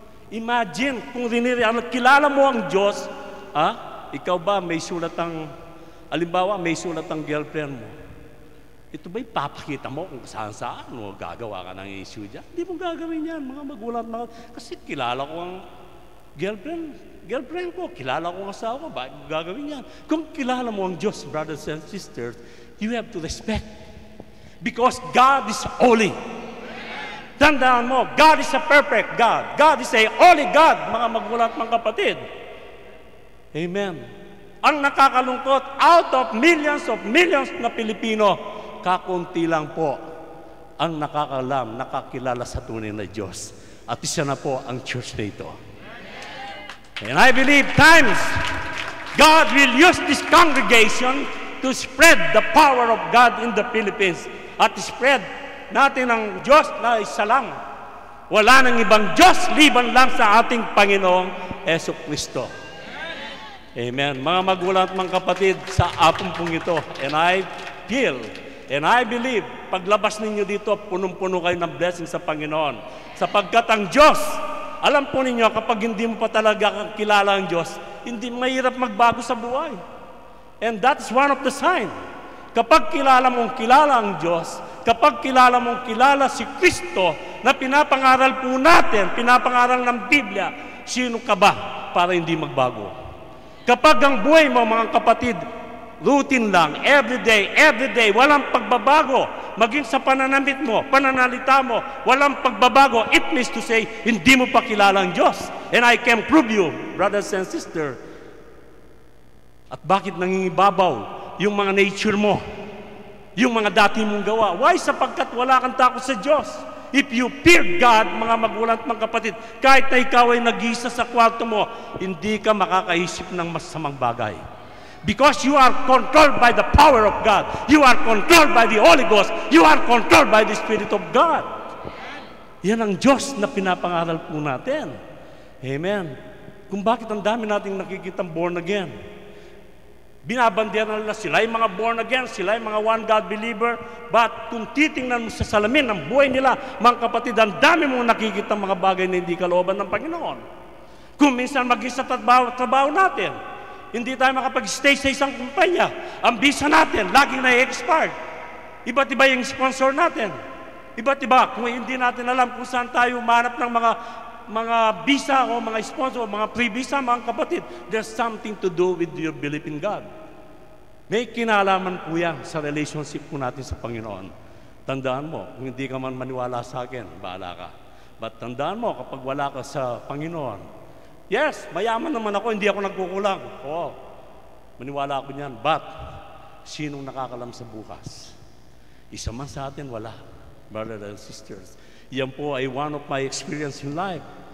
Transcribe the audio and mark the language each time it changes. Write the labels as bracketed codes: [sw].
[tl] Imagine, kung kilala mo ang Diyos, ikaw ba may sulat ang, alimbawa, may sulat ang girlfriend mo. Ito ba'y papakita mo kung saan-saan o gagawa ka ng issue dyan? Hindi mo gagawin yan, mga magulang. Kasi kilala ko ang girlfriend ko, kilala ko ang asawa ko, bakit mo gagawin yan? Kung kilala mo ang Diyos, [en] brothers and sisters, you have to respect. Because God is holy. [tl] Tandaan mo, [en] God is a perfect God. God is a holy God, [tl] mga magulang at mga kapatid. Amen. Ang nakakalungkot, out of millions na Pilipino, kakunti lang po ang nakakilala sa tunay na Diyos. At isa na po ang church na ito. [en] And I believe times God will use this congregation to spread the power of God in the Philippines. [tl] At spread natin ang Diyos na isa lang. Wala nang ibang Diyos liban lang sa ating Panginoong Jesucristo. Amen. Mga magulang at mga kapatid, sa pong ito, [en] and I feel, and I believe, [tl] paglabas ninyo dito, punong-puno kayo ng blessing sa Panginoon. Sapagkat ang Diyos, alam po ninyo, kapag hindi mo pa talaga kilala ang Diyos, hindi mahirap magbago sa buhay. [en] And that's one of the signs. [tl] Kapag kilala mong kilala ang Diyos, kapag kilala mong kilala si Kristo, na pinapangaral po natin, pinapangaral ng Biblia, sino ka ba para hindi magbago? Kapag ang buhay mo, mga kapatid, routine lang, every day, walang pagbabago, maging sa pananamit mo, pananalita mo, walang pagbabago, [en] it means to say, [tl] hindi mo pa kilala ang Diyos. [en] And I can prove you, brothers and sisters. [tl] At bakit nangingibabaw yung mga nature mo, yung mga dati mong gawa? Why? Sapagkat wala kang takot sa Diyos. [en] If you fear God, [tl] mga magulang at mga kapatid, kahit na ikaw ay nag-iisa sa kwarto mo, hindi ka makakaisip ng masamang bagay. [en] Because you are controlled by the power of God. You are controlled by the Holy Ghost. You are controlled by the Spirit of God. [tl] Yan ang Diyos na pinapangaral po natin. Amen. Kung bakit ang dami nating nakikitang born again. Binabandiyan nila, sila yung mga born again, sila yung mga one God believer. But kung titingnan mo sa salamin ng buhay nila, mga kapatid, ang dami mong nakikita mga bagay na hindi kalooban ng Panginoon. Kung minsan mag-isa trabaho natin, hindi tayo makapag-stay sa isang kumpanya. Ang visa natin, laging na-expired. Iba't iba yung sponsor natin. Iba't iba, kung hindi natin alam kung saan tayo umanap ng mga visa o mga sponsor o mga pre-visa, mga kapatid, [en] there's something to do with your belief in God. [tl] May kinalaman po yan sa relationship po natin sa Panginoon. Tandaan mo, kung hindi ka man maniwala sa akin, bahala ka. But tandaan mo, kapag wala ka sa Panginoon, yes, mayaman naman ako, hindi ako nagkukulang. Oo, maniwala ako niyan. But, sinong nakakalam sa bukas? Isa man sa atin, wala. [en] Brothers and sisters, [tl] yan po ay [en] one of my experience in life.